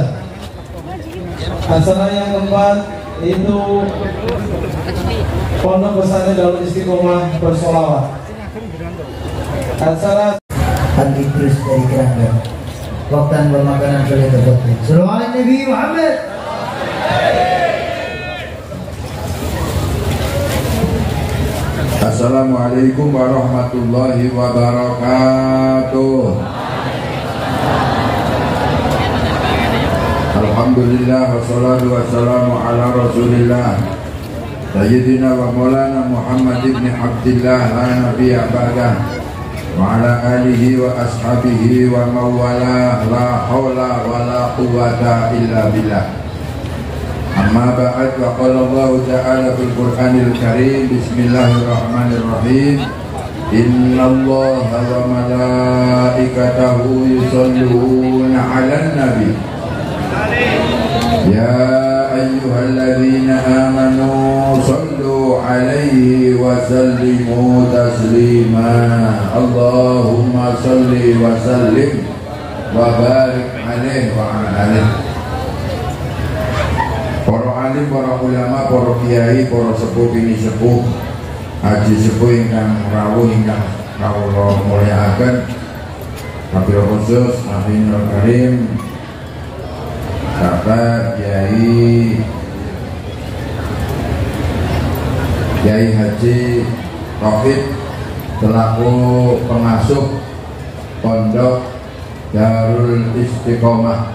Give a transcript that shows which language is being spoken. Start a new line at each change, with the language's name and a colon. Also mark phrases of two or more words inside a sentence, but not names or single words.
Indonesian: Acara yang keempat itu Pondok Pesantren Darul Istiqomah bersolawat. Acara Hati terus dari kerangka waktu bermakanan sudah terbuat. Salawat Nabi Muhammad.
Arabic: السلام عليكم ورحمة الله وبركاته. الحمد لله والصلاة والسلام على رسول الله سيدنا ومولانا محمد بن عبد الله لا نبي بعده وعلى آله وأصحابه ومن والاه لا حول ولا قوة إلا بالله. أما بعد، وقال الله تعالى في القرآن الكريم، بسم الله الرحمن الرحيم. إن الله وملائكته يصلون على النبي. يا أيها الذين آمنوا صلوا عليه وسلموا تسليما. اللهم صل وسلم وبارك عليه وعلى آله.
Javanese: Para alim, para ulama, para kiai, para sepuh bini sepuh, haji sepuh ingkang rawuh ingkang kawula mulyakaken,
Arabic: وبالخصوص
Javanese: Nabiul Karim, Bapak Kiai Haji Taufik
Indonesian: selaku pengasuh Pondok Darul Istiqomah.